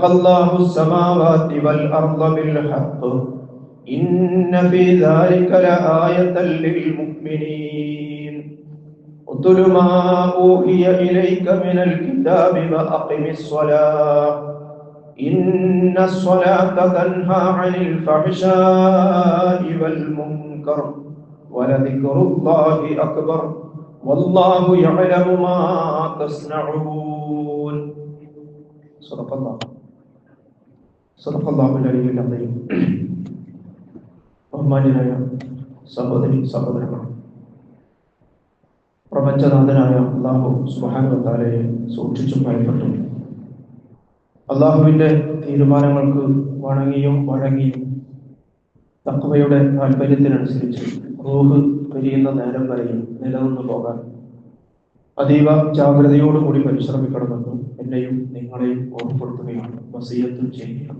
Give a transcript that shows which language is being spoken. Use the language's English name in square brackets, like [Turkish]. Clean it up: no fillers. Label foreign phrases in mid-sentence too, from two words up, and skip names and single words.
[Arabic] الله السماوات والأرض بالحق إن في ذلك لآية للمؤمنين اتل ما أوحي إليك من الكتاب وأقم الصلاة إن الصلاة تنهى عن الفحشاء والمنكر ولذكر الله أكبر والله يعلم ما تصنعون صدق الله العلي العظيم [Malayalam] ബഹുമാന്യനായ സഹോദരി സഹോദരന്മാർ, പ്രപഞ്ചനാഥനായ അല്ലാഹു [Arabic] سبحانه وتعالى [Malayalam] സൂക്ഷിച്ചും ഭയപ്പെട്ടും അല്ലാഹുവിന്റെ തീരുമാനങ്ങൾക്ക് വണങ്ങിയും വഴങ്ങിയും തഖ്വയുടെ താല്പര്യത്തിനനുസരിച്ച് റൂഹ് പിരിയുന്ന നേരം വരെയും നിലനിന്നു പോകാൻ അതീവ ജാഗ്രതയോടുകൂടി പരിശ്രമിക്കണമെന്നും എന്നെയും നിങ്ങളെയും ഓർമ്മപ്പെടുത്തുകയാണ് വസിയത്ത് ചെയ്യുകയാണ്.